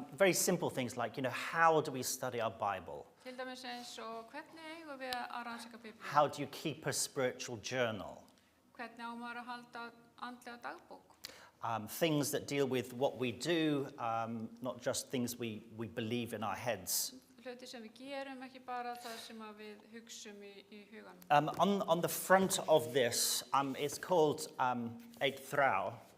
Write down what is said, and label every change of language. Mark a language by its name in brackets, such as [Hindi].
[English] Very simple things like, you know, how do we study our Bible? [Icelandic] Til dæmis eins og hvernig eigum við að rannsaka Biblíu? [English] How do you keep a spiritual journal? [Icelandic] Hvernig á maður að halda andlega dagbók? [English] Things that deal with what we do, not just things we believe in our heads. [Icelandic] Hluti sem við gerum, ekki bara það sem að við hugsum í huganum. [English] On the front of this, it's called Eid Thráð.